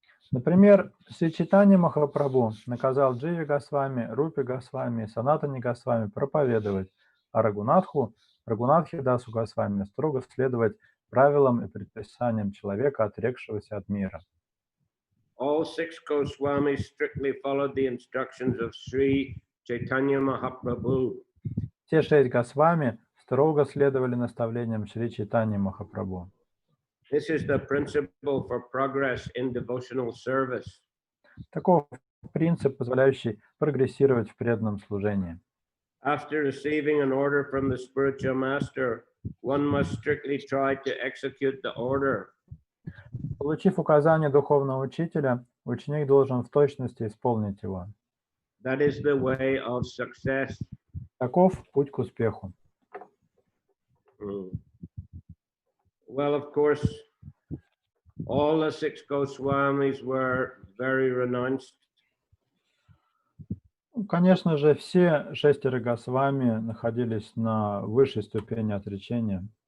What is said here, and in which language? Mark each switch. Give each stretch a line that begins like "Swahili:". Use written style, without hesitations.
Russian: Например, Шри Чайтанья Махапрабху наказал Дживи Госвами, Рупи Госвами и Санатани Госвами проповедовать, а Рагунатхи Дасу Госвами строго следовать правилам и предписаниям человека, отрекшегося от мира.
English: All 6 Goswamis strictly followed the instructions of Sri Chaitanya Mahaprabhu.
Russian: Все 6 Госвами строго следовали наставлениям Шри Чайтаньи Махапрабху.
English: This is the principle for progress in devotional service.
Russian: Таков принцип, позволяющий прогрессировать в преданном служении.
English: After receiving an order from the spiritual master, one must strictly try to execute the order.
Russian: Получив указание духовного учителя, ученик должен в точности исполнить его.
English: That is the way of success.
Russian: Таков путь к успеху.
English: Well, of course, all the 6 Goswamis were very renounced.
Russian: Конечно же, все 6 Госвами находились на высшей ступени отречения.